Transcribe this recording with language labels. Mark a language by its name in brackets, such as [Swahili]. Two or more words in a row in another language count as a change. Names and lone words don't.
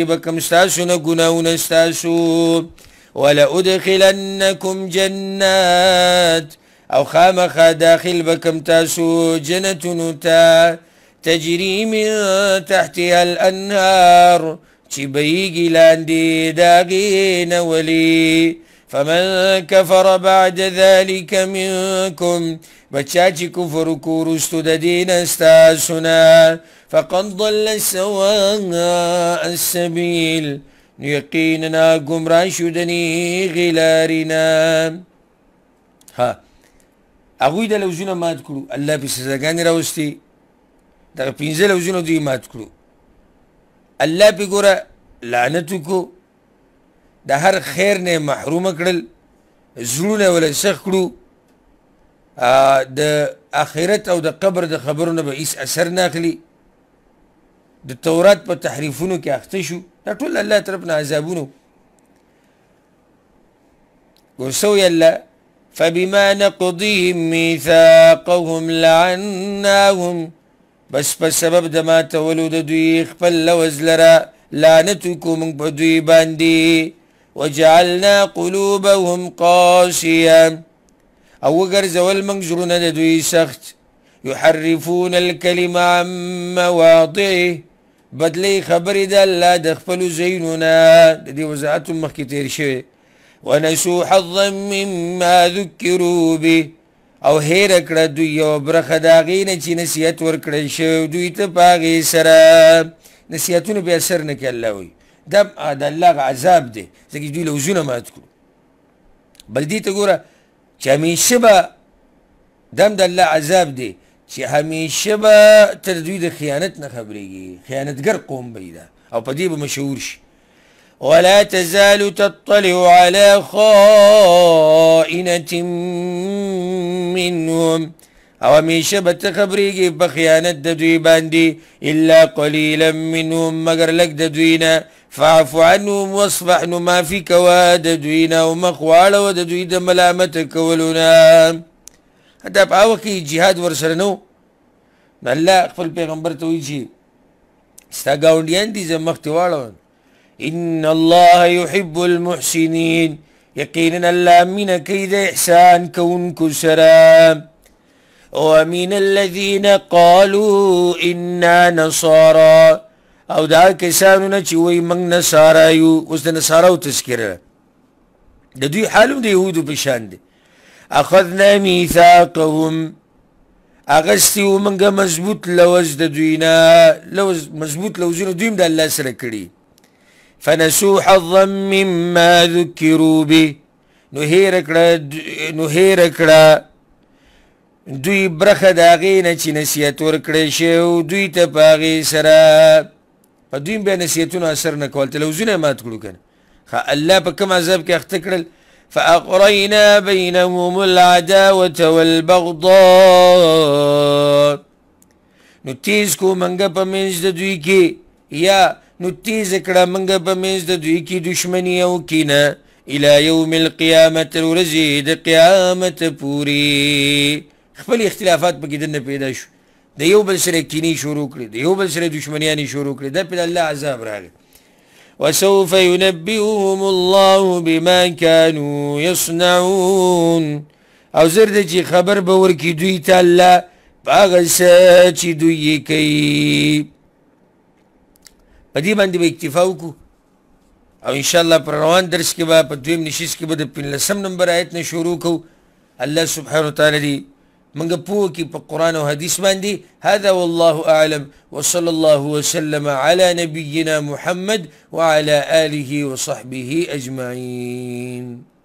[Pashto] به کم ستاسو نه ګناهونه ستاسو [Arabic] ولأدخلنکم جنات [Pashto] او خامخا داخل بکم تاسو جنتونو ته [Arabic] تجری من تحتها الانهار [Pashto] چې بهیږي لاندې د هغې نه ولي [Arabic] فمن كفر بعد ذلك منكم [Pashto] بچا چې کفر وکړو وروستو د دې نه ستاسو نه [Arabic] فقد ضل سواء السبیل [Pashto] نو یقینا ګمراه شو د نیغې لارې نه هغوی د لوزونه مات کړو الله پې سزاګانې راوستې دغه 15 لوزونه دوی مات کړو الله پې ګوره لعنت وکړو د هر خیر نه محرومه کړل زړونه ولا سخت کړو د آخرت او د قبر د خبرونه به هیڅ اثر نه اخلي د تورات په تحریفونو کې اخته شو دا ټول الله طرف نه عذابونو ورسوی الله [Arabic] فبما نقضهم ميثاقهم لعناهم [Pashto] بس په سبب د ماتولو د دوی خپل لوز لره لعنت وکړو موږ په دوی باندې [Arabic] وجعلنا قلوبهم قاسيه [Pashto] او وګرځول موږ زړونه د دوی سخت [Arabic] يحرفون الكلم عن مواضعه [Pashto] بدلی خبرې د الله د خپلو ځایونو نه د دې وضاحت هم مخکې تېر شوی [Arabic] ونسوا حظا مما ذکروا به [Pashto] او هیره کړه دوی یوه برخه د هغې نه چې نصیحت ورکړی شوی دوی ته په هغې سره نصیحتونه بې اثر نه کوي الله وایي دا د الله هغه عذاب دی ځکه چې دوی لوزونه مات کړو بل دې ته ګوره چې همیشه به دا هم د الله عذاب دی چې همیشه به ته د دوی د خیانت نه خبرېږي خیانتګر قوم به دا او په دې به مشهور شي [Arabic] ولا تزال تطلع على خائنة [Pashto] منهم او همیشه به ته خبرېږي په خیانت د دوی باندې [Arabic] الا قلیلا منهم [Pashto] مګر لږ د دوی نه [Arabic] فاعف عنهم واصفح [Pashto] نو معافي کوا د دوی نه او مخ واړوه د دوی د ملامت کولو نه. دا په هغه کې جهاد ورسره نه و. نو الله خپل پیغمبر ته وایي چې ستا ګاونډیان دي زه مخ ته واړوم. [Arabic] ان الله يحب المحسنين، [Pashto] یقینا الله مینه کوي د احسان کوونکو سره. [Arabic] ومن الذين قالوا انا نصارى، [Pashto] او دا کسانو نه چې وایي موږ نصارا یو. اوس د نصاراو تذکره د دوی حالم د یهودو په شان دی. [Arabic] اخذنا میثاقهم، [Pashto] اغستی و موږ مضبوط لوز د دوی نه، مضبوط لوزونه دوی هم د الله سره کړي. [Arabic] فنسوا حظا مما ذکروا به، [Pashto] نو هیر کړه دوی برخه د هغې نه چې نصیحت ورکړی شوی دوی ته په هغې سره. په دوی بیا نصیحتونه اثر نه کول، تلویزیونه یې مات کړو که نه. الله په کوم عذاب کې اخته کړل؟ [Arabic] فأغرينا بينهم العداوة والبغضاء، [Pashto] نو تیز کو منګه په منځ د دوی کې، یا نو تیز کړه منګه په منځ د دوی کې دشمني او کینه [Arabic] الى یوم القیامت، [Pashto] ورځې د قیامت پورې. خپل اختلافات پکې دننه پیدا شو، د یو بل سره کینې شروع کړې، د یو بل سره دشمنیانې شروع کړې. دا پې الله عذاب راغی. [Arabic] وسوف ينبئهم الله بما كانوا يصنعون، [Pashto] او زر د چې خبر به ورکړي دوی ته الله په هغه څه چې دوی یې کوي. په دې باندې به اکتفا وکړو، او انشاءالله پر روان درس کې به په دویم نشست کې به د 15 نمبر آیت نه شروع کوو. [Arabic] الله سبحانه وتعالی [Pashto] دې منګه پوه کړي په قرآن او حدیث باندې. [Arabic] هذا والله اعلم وصلى الله وسلم على نبينا محمد وعلى آله وصحبه أجمعين.